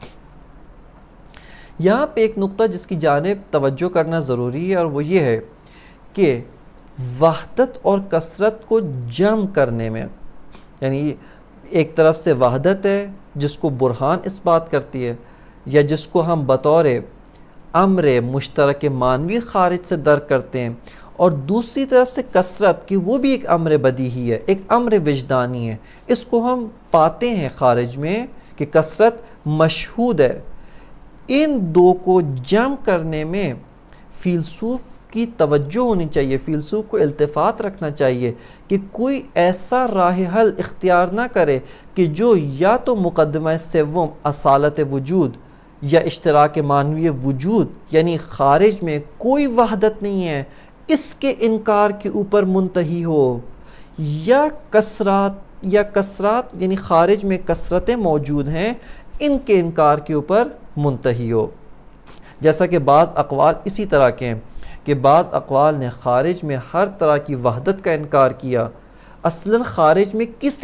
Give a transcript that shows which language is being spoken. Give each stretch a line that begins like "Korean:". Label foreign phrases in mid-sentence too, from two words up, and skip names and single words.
Urdu: یہاں پہ ایک نقطہ جس کی جانب توجہ کرنا ضروری ہے، اور وہ یہ ہے کہ وحدت اور کثرت کو جمع کرنے میں، یعنی ایک طرف سے وحدت ہے جس کو برہان اس بات کرتی ہے، یا جس کو ہم بطور امر مشترک معنوی خارج سے درک کرتے ہیں، اور دوسری طرف سے کثرت کی وہ بھی ایک امر بدیہی ہے، ایک امر وجدانی ہے، اس کو ہم پاتے ہیں خارج میں کہ کثرت مشہود ہے۔ ان دو کو جمع کرنے میں فیلسوف کی توجہ ہونی چاہیے، فیلسوف کو التفات رکھنا چاہیے کہ کوئی ایسا راہ حل اختیار نہ کرے کہ جو یا تو مقدمہ سوم اصالت وجود یا اشتراک معنوی وجود، یعنی خارج میں کوئی وحدت نہیں ہے، اس کے انکار کے اوپر منتہی ہو، یا کثرات یعنی خارج میں کثرتیں موجود ہیں، ان کے انکار کے اوپر منتہی ہو۔ جیسا کہ بعض اقوال اسی طرح کے ہیں کہ بعض اقوال نے خارج میں ہر طرح کی وحدت کا انکار کیا، اصلاً خارج میں کسی